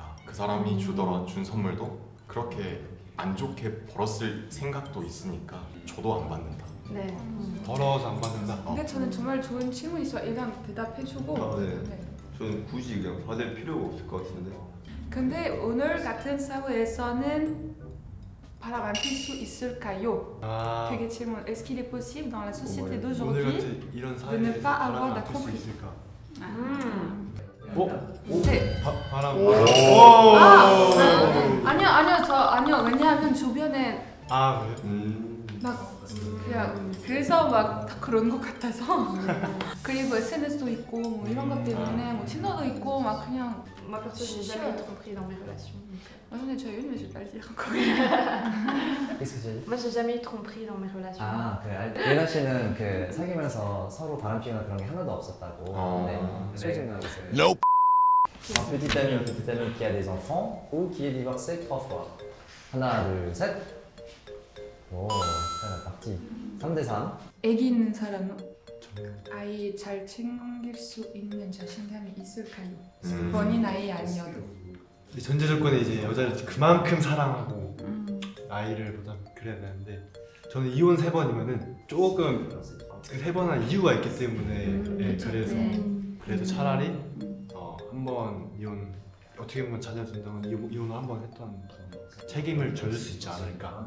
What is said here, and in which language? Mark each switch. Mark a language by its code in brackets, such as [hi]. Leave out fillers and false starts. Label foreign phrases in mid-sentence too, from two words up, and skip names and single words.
[ko] 그 사람이 준 선물도 그렇게 안 좋게 벌었을 생각도 있으니까 저도 안 받는다. 네. 더러워서 안 받는다. 근데 저는 정말 좋은 질문 있어. 일단 대답해주고. 네. 저는 굳이 그냥 받을 필요가 없을 것 같은데. 근데 오늘 같은 사회에서는 바람 안 필 수 있을까요? 되게 질문. [fr] Est-ce qu'il est possible dans la société [ko] 오늘 [fr] d'aujourd'hui [ko] 같은 이런 [fr] de ne [ko] 사회에서 [fr] pas avoir [ko] 바람을 [fr] de [ko] 안필 수 [fr] conflit? [ko] 있을까? 네. 바람. 아니요. 왜냐하면 주변에 아 그래? 막 그냥 그래서 막 다 그런 것 같아서 그리고 SNS도 있고 뭐 이런 것 때문에 뭐 틴더도 있고 막 그냥 [fr] Moi perso, j'ai jamais eu de tromperie dans mes relations. j'en ai déjà une mais je vais pas le dire encore. Qu'est-ce que tu as dit? Moi, j'ai jamais eu de tromperie dans mes relations. [ko] 아, 그래. 예나 씨는 그 사귀면서 서로 바람피거나 그런 게 하나도 없었다고. 네. 소진아 있어요. [fr] Un petit ami qui a des enfants ou qui est divorcé 3 fois. [ko] 하나, 둘, 셋. 오, 잘 맞지. 3대 3. 애기 있는 사람은 아이 잘 챙길 수 있는 자신감이 있을까요? 본인 아이 아니어도. 전제 조건이 이제 여자를 그만큼 사랑하고 아이를 보다 그래야 되는데 저는 이혼 3번이면은 조금 그 3번한 이유가 있기 때문에 그래서 차라리 한 번 이혼 어떻게 보면 자녀 준다면 이혼을 한 번 했던 책임을 져줄 수 있지 않을까.